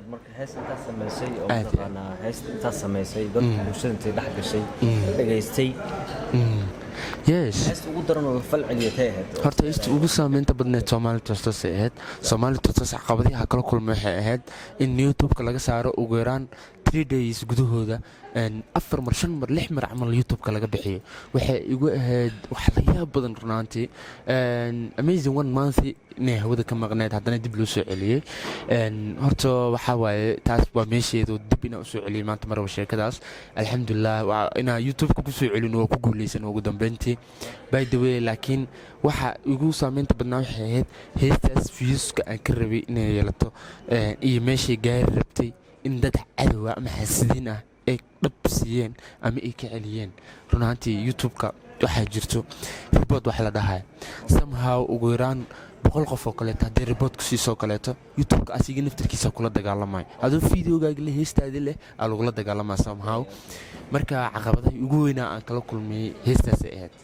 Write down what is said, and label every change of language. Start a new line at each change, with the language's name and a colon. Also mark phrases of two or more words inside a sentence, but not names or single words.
Somali: heestaa samaysay dadka bulshada intay dhex gashay dhegaystay ugu daran oo fal celiyatay ahayd horta heesta ugu saameynta badneed Soomaali Toostasay ahayd Soomaali Toostas caqabadaha kala kulmay waxay ahayd in YouTube-ka laga saaro ugu yaraan 3 days gudahooda 4 mar 5 mar 6 mar camal YouTube-ka laga bixiyo waxay igu ahayd wax la yaab badan runaantii
English: amazing one month
Somali: inay hawada ka maqneed haddana dib loo soo celiyey horta waxaa waaye taas waa meesheedu dib inaa usoo celiyey maanta maraba sheekadaas alxamdulilah waa inaa YouTube-ka kusoo celin waa ku guuleysan ugu dambeyntii
English: by the way
Somali: laakiin waxa igu saameynta badnaa waxay ahayd heestaas viewska aan ka rabay inay yeelato iyo meeshay gaari rabtay in dad cadowa ama xasidiin ah ay dhab siiyeen ama ay ka celiyeen run ahaantii YouTube-ka waxaa jirto report wax la dhahay somehow ugu yaraan 100 qof oo kaleeto haddii report ku siisoo kaleeto YouTube-ka asiga naftarkiisa kula dagaalamayo adoo videogaaga la heestaadi leh aa lagula dagaalamaa somehow marka caqabadaha ugu weynaa aan kala kulmay heestaas ay ahayd